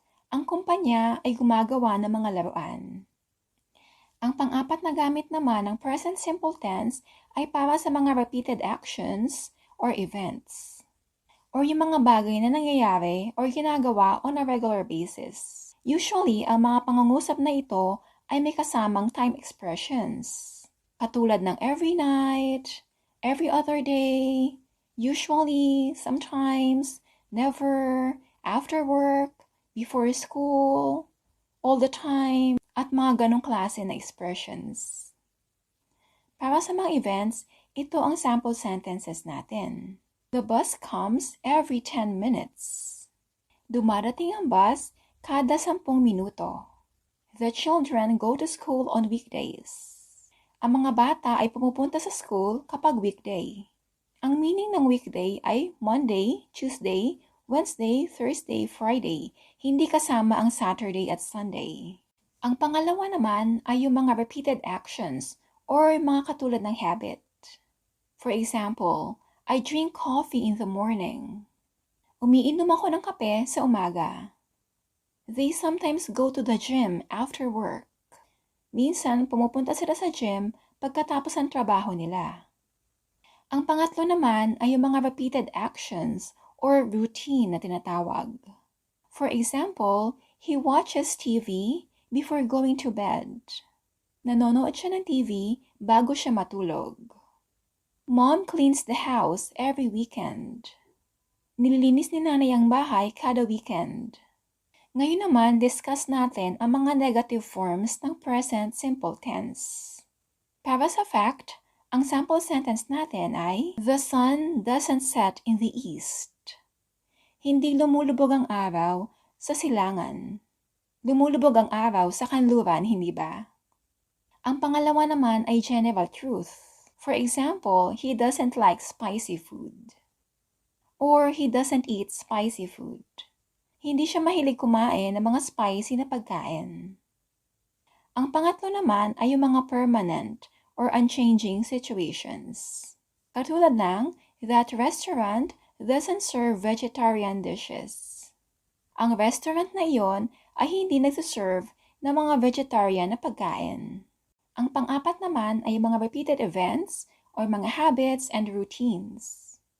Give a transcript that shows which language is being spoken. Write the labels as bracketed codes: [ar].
[tl] Ang kumpanya ay gumagawa ng mga laruan. Ang pang-4 na gamit naman ng present simple tense ay para sa mga repeated actions or events, or yung mga bagay na nangyayari or ginagawa [en] on a regular basis. [tl] Usually, ang mga pangungusap na ito ay may kasamang time expressions. [en] Katulad ng every night, every other day, usually, sometimes, never, after work, before school, all the time, [tl] at mga ganong klase na [en] expressions. [tl] Para sa mga events, ito ang sample sentences natin. [en] The bus comes every 10 minutes. [tl] Dumarating ang bus kada 10 minuto. [en] The children go to school on weekdays. [tl] Ang mga bata ay pumupunta sa school kapag weekday. Ang meaning ng weekday ay Monday, Tuesday, Wednesday, Thursday, Friday. Hindi kasama ang Saturday at Sunday. Ang pangalawa naman ay yung mga repeated actions or mga katulad ng habit. [en] For example, I drink coffee in the morning. [tl] Umiinom ako ng kape sa umaga. [en] They sometimes go to the gym after work. [tl] Minsan, pumupunta sila sa gym pagkatapos ng trabaho nila. Ang pangatlo naman ay yung mga repeated actions or routine na tinatawag. [en] For example, he watches TV before going to bed. [tl] Nanonood siya ng TV bago siya matulog. [en] Mom cleans the house every weekend. [tl] Nililinis ni nanay ang bahay kada weekend. Ngayon naman, discuss natin ang mga negative forms ng present simple tense. Para sa fact, ang sample sentence natin ay, [en] the sun doesn't set in the east. [tl] Hindi lumulubog ang araw sa silangan. Lumulubog ang araw sa kanluran, hindi ba? Ang pangalawa naman ay general truth. [en] For example, he doesn't like spicy food. Or he doesn't eat spicy food. [tl] Hindi siya mahilig kumain ng mga spicy na pagkain. Ang pangatlo naman ay yung mga permanent [en] or unchanging situations. [tl] Katulad ng, [en] that restaurant doesn't serve vegetarian dishes. [tl] Ang restaurant na iyon ay hindi nagsiserve ng mga vegetarian na pagkain. Ang pang-apat naman ay mga repeated events or mga habits and routines.